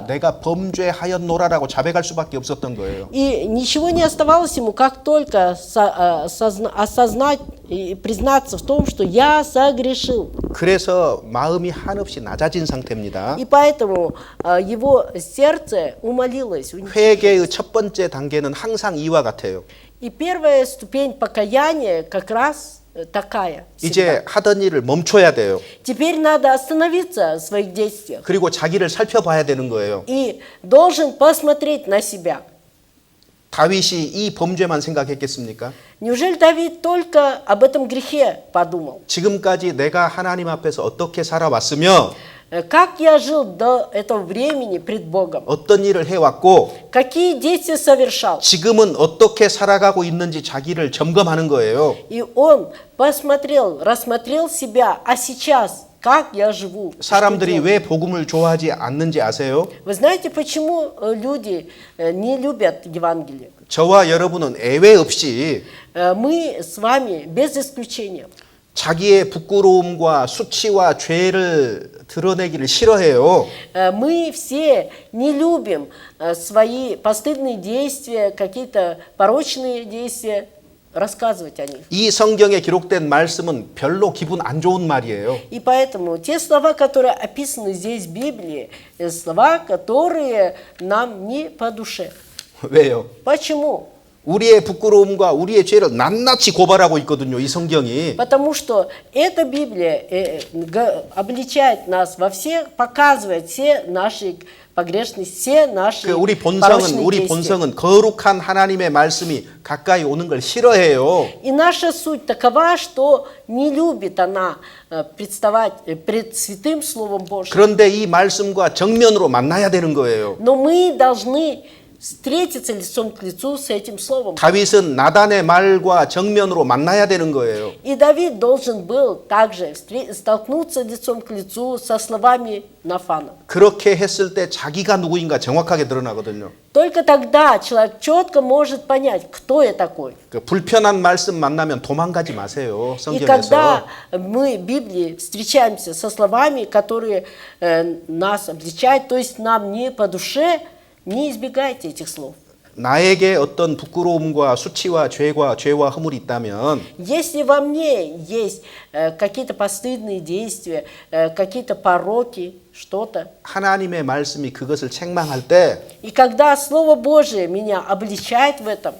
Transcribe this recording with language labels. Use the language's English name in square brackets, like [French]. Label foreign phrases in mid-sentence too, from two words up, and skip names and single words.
[Korean] 내가 범죄하였노라라고 자백할 수밖에 없었던 거예요. [Russian] И ничего не оставалось ему, как только осознать и признаться в том, что я согрешил. [Korean] 그래서 마음이 한없이 낮아진 상태입니다. [Russian] И поэтому его сердце умолилось. [Korean] 회개의 첫 번째 단계는 항상 이와 같아요. [Russian] И первая ступень покаяния как раз такая. [Korean] 이제 하던 일을 멈춰야 돼요. [Russian] Теперь надо остановиться в своих действиях. [Korean] 그리고 자기를 살펴봐야 되는 거예요. [Russian] И должен посмотреть на себя. [Korean] 다윗이 이 범죄만 생각했겠습니까? [Russian] Неужели Давид только об этом грехе подумал? [Korean] 지금까지 내가 하나님 앞에서 어떻게 살아왔으며 [Russian] Как я жил до этого времени пред Богом? [Korean] 어떤 일을 해왔고 [Russian] Какие действия совершал? [Korean] 지금은 어떻게 살아가고 있는지 자기를 점검하는 거예요. [Russian] И он посмотрел, рассмотрел себя, а сейчас как я живу? [Korean] 사람들이 왜 복음을 좋아하지 않는지 아세요? [Russian] Вы знаете, почему люди не любят Евангелие? [Korean] 저와 여러분은 예외 없이 [Russian] Мы с вами без исключения. [Korean] 자기의 부끄러움과 수치와 죄를 드러내기를 싫어해요. [Russian] Мы все не любим свои постыдные действия, какие-то порочные действия, рассказывать о них. [Korean] 이 성경에 기록된 말씀은 별로 기분 안 좋은 말이에요. [Russian] И поэтому те слова, которые описаны здесь в Библии, слова, которые нам не по душе. [Korean] 왜요? [Russian] Почему? [Korean] 우리의 부끄러움과 우리의 죄를 낱낱이 고발하고 있거든요. 이 성경이. [Russian] Потому что эта Библия обличает нас во всех, показывает все наши погрешности, все наши [Korean] 우리 [Russian] порочные действия. [Korean] 본성은 거룩한 하나님의 말씀이 가까이 오는 걸 싫어해요. [Russian] И наша суть такова, что не любит она представать пред святым Словом Божьим. [Korean] 그런데 이 말씀과 정면으로 만나야 되는 거예요. [Russian] Но мы должны встретиться лицом к лицу с этим словом. [Korean] 다윗은 나단의 말과 정면으로 만나야 되는 거예요. [Russian] И Давид должен был также столкнуться лицом к лицу со словами Нафана. [Korean] 그렇게 했을 때 자기가 누구인가 정확하게 드러나거든요. [Russian] Только тогда человек четко может понять, кто я такой. [Korean] 그 불편한 말씀 만나면 도망가지 마세요. [Russian] И [Korean] 성경에서. [Russian] когда мы в Библии встречаемся со словами, которые нас обличают, то есть нам не по душе, не избегайте этих слов. [Korean] 나에게 어떤 부끄러움과 수치와 죄와 허물이 있다면 [Russian] Если во мне есть какие-то постыдные действия, какие-то пороки, что-то, [Korean] 하나님의 말씀이 그것을 책망할 때 [Russian] и когда Слово Божие меня обличает в этом,